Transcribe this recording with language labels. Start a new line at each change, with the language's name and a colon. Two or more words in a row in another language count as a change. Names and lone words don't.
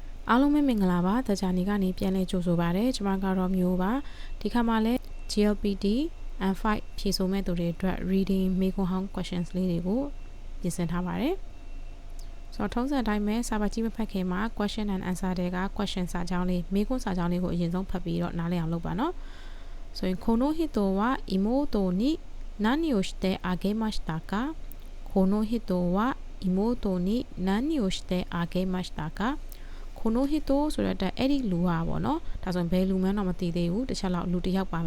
Burmese: အားလုံးပဲမင်္ဂလာပါတကြနေကနေပြန်လဲကြိုဆိုပါရစေကျွန်မကတော့မျိုးပါဒီခါမှာလဲ GLPT and 5ဖြေဆိုမဲ့သူတွေအတွက် reading မေးခွန်းဟောင်း questions လေးတွေကိုပြင်ဆင်ထားပါတယ်ဆိုတော့ထုံးစံအတိုင်းပဲစာပါကြည့်မဖတ်ခင်မှာ
English: question and answer
Burmese: တွေက question စာကြောင်းလေးမေးခွန်းစာကြောင်းလေးကိုအရင်ဆုံးဖတ်ပြီးတော့နားလည်အောင်လုပ်ပါနော်ဆိုရင်
Japanese: この人は妹に何をしてあげましたかこの人は妹に何をしてあげましたかこの人
Burmese: ဆိုတော့အဲ့ဒီလူဟာပေါ့နော်ဒါဆိုရင်ဘယ်လူမှန်းတော့မသိသေးဘူးတစ်ချက်လောက်လူတစ်ယောက်ပါ